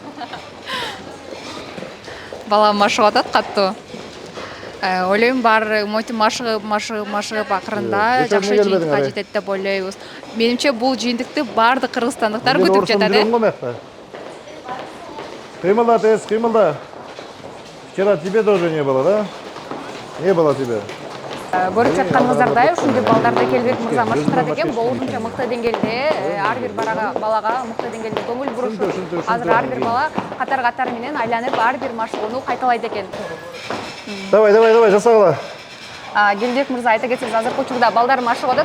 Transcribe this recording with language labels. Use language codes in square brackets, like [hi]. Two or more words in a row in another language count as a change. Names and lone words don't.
[ky] Бала машыгып атат каттуу. Ойлойм бар монтип машыгып акырында жакшы жыйынтыкка жетет деп ойлойбуз. Менимче бул жыйынтыкты баардык кыргызстандыктар күтүп жатат. Кыймылда. [ru] Вчера тебе тоже не было, да? Не было тебе. [ky] Көрүп жатканыңыздардай, ушундай балдарды Келбек мырза машыктырат экен. Болушунча мыкты деңгээлде, ар бир балага мыкты деңгээлде көңүл бурушуп, азыр ар бир бала катар менен айланып ар бир машыгууну кайталайт экен. Давай, жасагыла. Келбек мырза, айта кетсеңиз, азыркы учурда балдар машыгып атат.